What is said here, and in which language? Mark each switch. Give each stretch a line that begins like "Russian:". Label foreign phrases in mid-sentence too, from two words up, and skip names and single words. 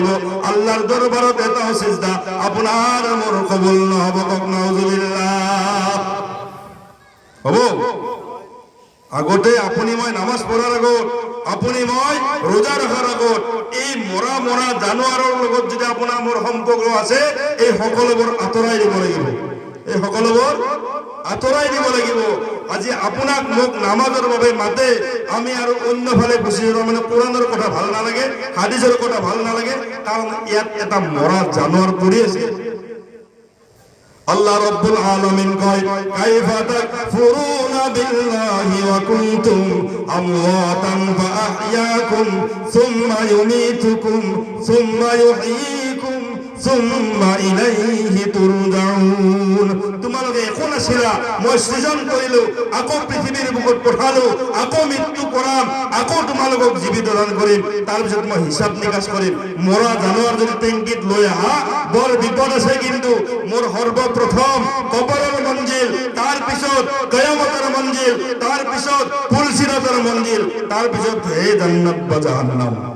Assamese: আল্লাহর দরবারত এটাও সিজদা আপনার মোর কবুল নহব। কক নাউজুবিল্লাহ। হব আগতে আপুনি মই নামাজ পঢ়াৰ আগত, আপুনি মই রোজা রাখার আগত এই মরা মরা জানোয়ারের লগত যদি আপোনাৰ মোৰ সম্পৰ্ক আছে, এই সকলোবোৰ আঁতৰাই দিব লাগিব, এই সকলোবোৰ আঁতৰাই দিব লাগিব। আজি আপোনাক মোক নামাজৰ বাবে মাতে, আমি আৰু অন্যফালে গুচি যাওঁ, মানে কোরআনের কথা ভাল নালাগে, হাদিসের কথা ভাল নালাগে, কারণ ইয়াত এটা মরা জানোয়ার পড়ে আছে। আল্লাহ রাব্বুল আলামিন কয়
Arabic: كيف تكفرون بالله وكنتم أمواتا فأحياكم ثم يميتكم ثم يحييكم ثم إليه ترجعون.
Assamese: তোমালোকে এখন আছিলা, মই সৃজন কৰিলো, আকৌ পৃথিৱীৰ বুকুত পঠালো, আকৌ মৃত্যু কৰাম, আকৌ তোমালোকক জীৱিত দান কৰিম, তাৰপিছত মই হিচাপ নিকাশ কৰিম। মৰা জানোৱাৰ যদি টেংকিত লৈ আহা বৰ বিপদ আছে, কিন্তু মোৰ সৰ্বপ্ৰথম কবৰৰ মঞ্জিল, তাৰ পিছত কিয়ামতৰ মঞ্জিল, তাৰ পিছত ফুলসিরাতের মঞ্জিল, তাৰ পিছত হে জান্নাত বা জাহান্নাম।